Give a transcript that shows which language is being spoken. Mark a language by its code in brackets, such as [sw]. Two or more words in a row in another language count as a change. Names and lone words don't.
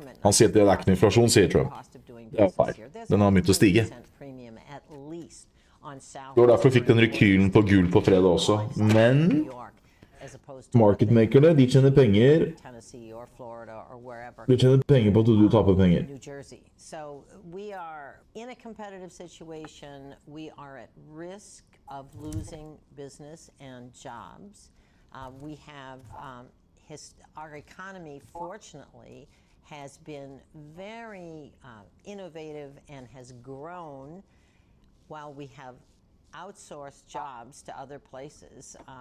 [no] Han sier at det ikke noe inflasjon, sier Trump. Det feil. Den har begynt å stige. Det var derfor vi fikk den rekylen på gull på fredag også. Men marketmakerne, de tjener penger. De tjener penger på at du taper penger. [en] So we are in a competitive situation. We are at risk of losing business and jobs. We have our economy, fortunately, has been very innovative and has grown while we have outsourced jobs to other places.